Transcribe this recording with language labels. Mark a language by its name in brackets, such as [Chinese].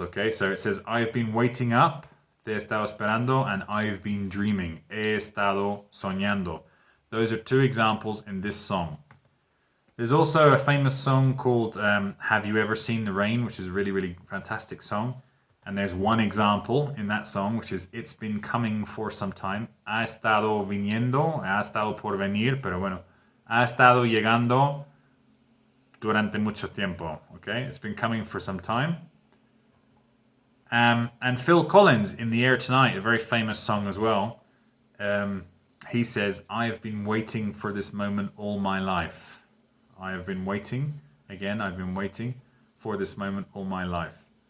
[English] Okay, so it says I've been waiting up. [Spanish] Te he estado esperando, [English] and I've been dreaming. [Spanish] He estado soñando. [English] Those are 2 examples in this song. There's also a famous song called Have You Ever Seen the Rain, which is a really, really fantastic song. And there's one example in that song, which is It's Been Coming for Some Time. [Spanish] Ha estado viniendo, ha estado por venir, pero bueno, ha estado llegando durante mucho tiempo. [English] Okay, it's been coming for some time. And Phil Collins, In the Air Tonight, a very famous song as well. He says, I've been waiting for this moment all my life. I have been waiting. Again, I've been waiting for this moment all my life.